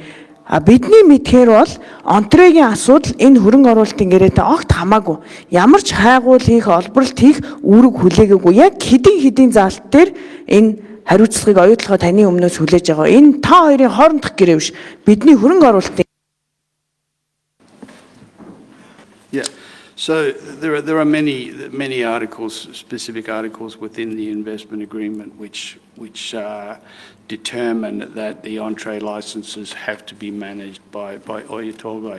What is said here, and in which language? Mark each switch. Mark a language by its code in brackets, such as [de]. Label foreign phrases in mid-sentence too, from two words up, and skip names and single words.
[mn] А бидний мэдхээр бол Онтрейгийн асуудал энэ хөрөнгө оруулалтын гэрээтэй огт хамаагүй. Ямар ч хайгуул хийх, олборлт хийх үүрэг хүлээгээгүй. Яг хэдийн заалт дээр энэ хариуцлагыг оюун толгой таны өмнөөс хүлээж байгаа. Энэ та хоёрын хоорондох гэрээ биш. Бидний хөрөнгө оруулалтын. [en] Yeah. So there are many articles, specific articles within the investment agreement which determine that the entree licenses have to be managed by Oyu Tolgoi.